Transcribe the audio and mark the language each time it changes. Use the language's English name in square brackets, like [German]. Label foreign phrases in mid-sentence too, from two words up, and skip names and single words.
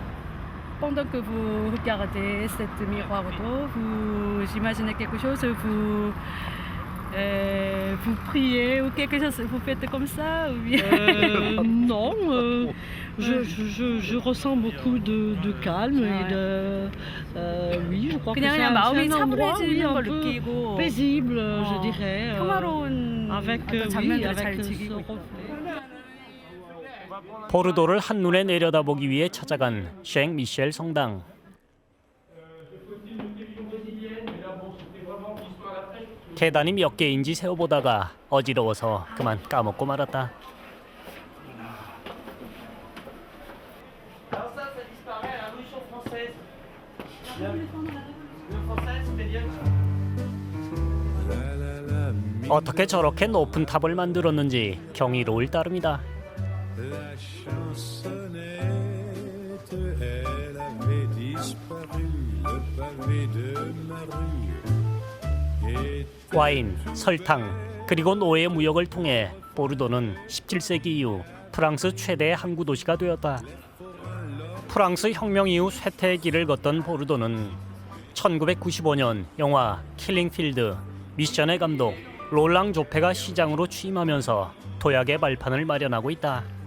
[French] Pendant que vous regardez cette miroir d'eau, vous imaginez quelque chose, vous priez ou quelque chose, vous faites comme ça ou bien... Non, je ressens beaucoup de calme et de... oui, je crois que c'est [Korean] 마음이 [French] un endroit [Korean] 차분해지는 [French] un [Korean] 걸 [French] peu [Korean] 느끼고 [French] paisible, je dirais. [Korean] 평화로운 [French] Avec, [Korean] 어떤 장면들을 잘 [French] avec ce [Korean] 즐기고 있다. [French] reflet. [Korean] 보르도를 한눈에 내려다보기 위해 찾아간 쉥 미셸 성당. 계단이 몇 개인지 세어보다가 어지러워서 그만 까먹고 말았다. 어떻게 저렇게 높은 탑을 만들었는지 경이로울 따름이다. [French] La chansonnette, elle avait disparu, le pavé de ma rue. [Korean] 와인, 설탕, 그리고 노예 무역을 통해 보르도는 17세기 이후 프랑스 최대의 항구 도시가 되었다. 프랑스 혁명 이후 쇠퇴의 길을 걷던 보르도는 1995년 영화 킬링필드 미션의 감독 롤랑 조페가 시장으로 취임하면서 도약의 발판을 마련하고 있다.